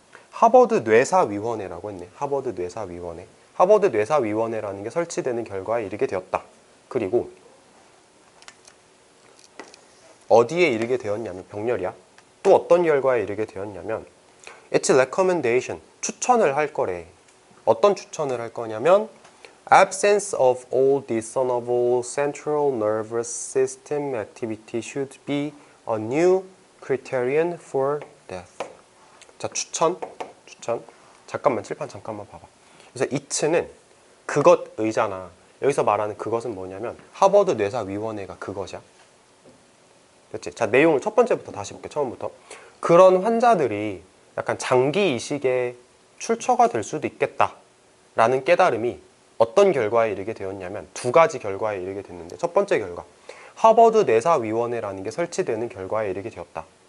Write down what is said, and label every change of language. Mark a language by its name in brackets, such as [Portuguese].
[Korean] 하버드 뇌사위원회라고 했네. 하버드 뇌사위원회. 하버드 뇌사위원회라는 게 설치되는 결과에 이르게 되었다. 그리고 어디에 이르게 되었냐면, 병렬이야. 또 어떤 결과에 이르게 되었냐면 It's recommendation, 추천을 할 거래. [English] 어떤 추천을 할 거냐면 Absence of all discernible central nervous system activity should be a new criterion for death. [Korean] 자, 추천. 잠깐만, 칠판 잠깐만 봐봐. 그래서 it는 그것의잖아. 여기서 말하는 그것은 뭐냐면 하버드 뇌사위원회가 그것이야. 그렇지? 자, 내용을 첫 번째부터 다시 볼게. 처음부터. 그런 환자들이 약간 장기 이식의 출처가 될 수도 있겠다 라는 깨달음이 어떤 결과에 이르게 되었냐면 두 가지 결과에 이르게 됐는데, 첫 번째 결과, 하버드 뇌사위원회라는 게 설치되는 결과에 이르게 되었다.